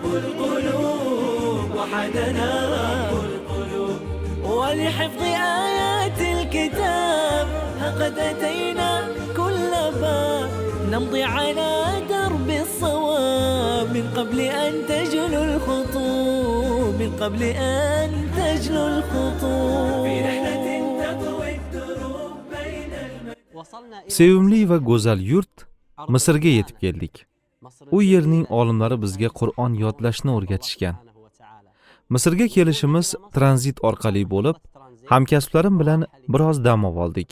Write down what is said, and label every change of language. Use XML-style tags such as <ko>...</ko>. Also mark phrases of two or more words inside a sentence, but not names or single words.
<ar>القلوب وحدنا رب القلوب ولحفظ آيات الكتاب قد أتينا كل باب نمضي على درب الصواب من قبل أن تجلو الخطوب من قبل أن تجلو الخطوب في رحلة تطوي الدروب بين</ar> <uz>Sevimli va go'zal yurt Misrga yetib keldik. U yerning olimlari bizga Qur'on yodlashni o'rgatishgan. Misrga kelishimiz tranzit orqali bo'lib, hamkasblarim bilan biroz dam oldik.</uz>